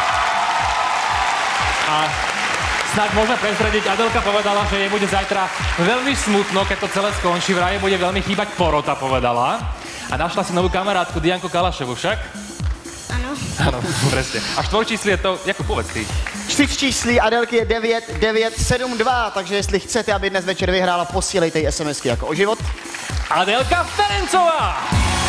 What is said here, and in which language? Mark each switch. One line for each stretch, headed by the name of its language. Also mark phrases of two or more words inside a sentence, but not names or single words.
Slovak: A snáď môžeme prezradiť, Adelka povedala, že jej bude zajtra veľmi smutno, keď to celé skončí. Vraj bude veľmi chýbať porota, povedala. A našla si novú kamarátku, Dianku Kalaševu, však?
Czech: Ano.
Slovak: Áno, presne. A štvorčísli je to, jako povedz ty.
Czech: Čtyřčíslí Adelky je 9972, takže jestli chcete, aby dnes večer vyhrála, posílejte jí SMSky jako o život. Adelka Ferencová!